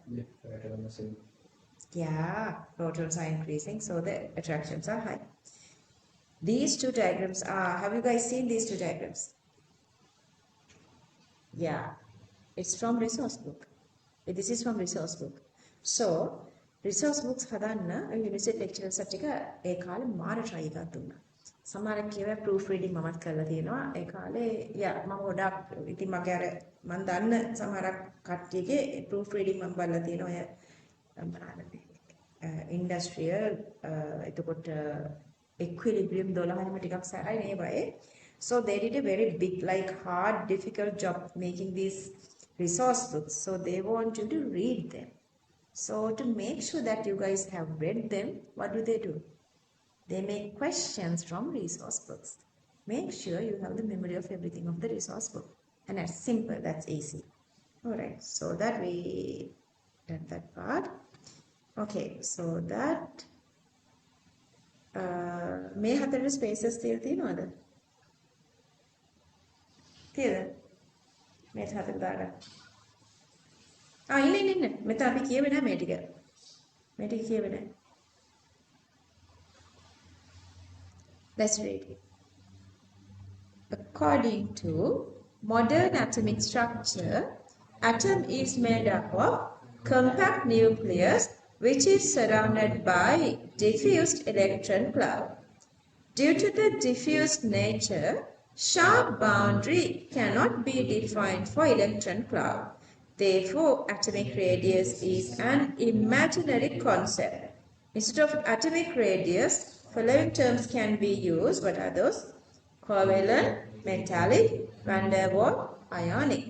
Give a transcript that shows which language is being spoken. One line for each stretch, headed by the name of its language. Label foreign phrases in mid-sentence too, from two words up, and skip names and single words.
English: Yeah, protons are increasing, so the attractions are high. These two diagrams are, have you guys seen these two diagrams? Yeah, it's from resource book. This is from resource book.
Sinhala: So,
English: resource books
Sinhala: හදන්න
English: university lecturers
Sinhala: ටික ඒ කාලේ මාර try එකක් දුන්නා. සමහරක් කියවා
English: proof reading
Sinhala: මමත් කරලා තියෙනවා. ඒ කාලේ yeah මම ගොඩක් ඉතින් මගේ අර මම දන්න සමහරක් කට්ටියගේ
English: proof reading
Sinhala: මම බලලා තියෙනවා. ඔය industrial එතකොට equilibrium 12ම ටිකක් සැරයි නේ වගේ.
English: So they did a very big, like hard, difficult job making these resource books. So they want you to read them. So to make sure that you guys have read them, what do? They make questions from resource books. Make sure you have the memory of everything of the resource book. And that's simple, that's easy. Alright, so that we done that part. Okay, so that may have the spaces still තියෙනවද?
Sinhala: තියෙද? මේ හතර දාගන්න. ඉන්න. මෙතන අපි කියවේ නැහැ මේ ටික. මේ ටික කියවේ නැහැ.
English: Let's read it. According to modern atomic structure, atom is made up of compact nucleus which is surrounded by diffused electron cloud. Due to the diffused nature, sharp boundary cannot be defined for electron cloud. Therefore, atomic radius is an imaginary concept. Instead of atomic radius, following terms can be used. What are those? Covalent, metallic, van der Waals, ionic.